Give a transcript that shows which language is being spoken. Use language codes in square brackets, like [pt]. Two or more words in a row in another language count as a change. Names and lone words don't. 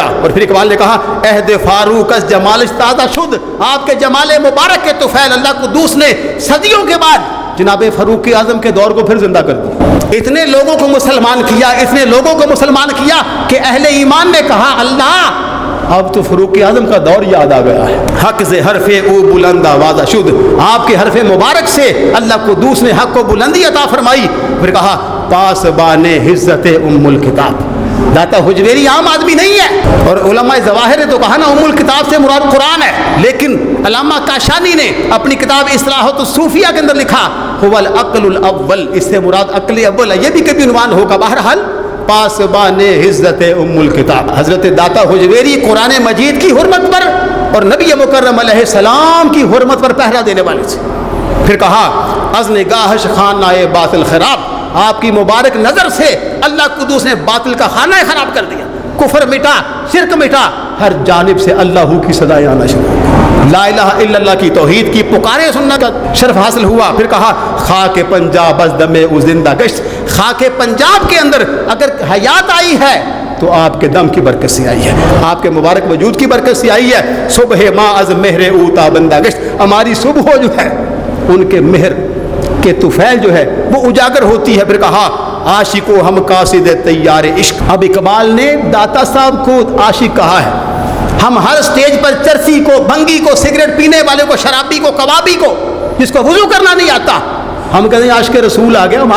[ur] اور پھر اقبال نے کہا [fa] عہد فاروق اس جمالش تازہ شد، [ur] آپ کے جمال مبارک کے طفیل اللہ قدوس نے صدیوں کے بعد جناب فاروق اعظم کے دور کو پھر زندہ کر دیا. اتنے لوگوں کو مسلمان کیا، اتنے لوگوں کو مسلمان کیا کہ اہل ایمان نے کہا اللہ اب تو فاروق اعظم کا دور یاد آ گیا ہے. [fa] حق سے حرف او بلند آوازہ شد، [ur] آپ کے حرف مبارک سے اللہ قدوس نے حق کو بلندی عطا فرمائی. پھر کہا [fa] پاسبان عزت ام الکتاب. [ur] داتا حجویری عام آدمی نہیں ہے، اور علماء ظواہر نے تو کہا نا [ar] ام الکتاب [ur] سے مراد قرآن ہے. لیکن علامہ کاشانی نے اپنی کتاب اصلاحات الصوفیہ کے اندر لکھا [ar] هو العقل الاول، [ur] اس سے مراد عقل اول ہے. یہ بھی کبھی عنوان ہوگا. بہرحال [fa] پاسبان عزت ام الکتاب، [ur] حضرت داتا حجویری قرآن مجید کی حرمت پر اور نبی مکرم علیہ السلام کی حرمت پر پہرا دینے والے تھے. پھر کہا [fa] از نگاہش خانہ باطل خراب، [ur] آپ کی مبارک نظر سے اللہ قدوس نے باطل کا خانہ خراب کر دیا. کفر مٹا، شرک مٹا، ہر جانب سے اللہ کی صدائیں آنا شروع ہوئی. [ar] لا الہ الا اللہ [ur] کی توحید کی پکارے سننا کا شرف حاصل ہوا. پھر کہا [fa] خاک پنجاب از دم او زندہ گشت، [ur] خاک پنجاب کے اندر اگر حیات آئی ہے تو آپ کے دم کی برکت سے آئی ہے، آپ کے مبارک وجود کی برکت سے آئی ہے. [fa] صبح ما از مہر او تابندہ گشت، [ur] ہماری صبح جو ہے ان کے مہر کے طفیل جو ہے وہ اجاگر ہوتی ہے. پھر کہا [fa] عاشقو ہم قاصد تیار عشق. [ur] اب اقبال نے داتا صاحب کو عاشق کہا ہے. ہم ہر سٹیج پر چرسی کو، بھنگی کو، سگریٹ پینے والے کو، شرابی کو، کبابی کو، جس کو وضو کرنا نہیں آتا، ہم کہتے ہیں عاشق رسول آ گیا.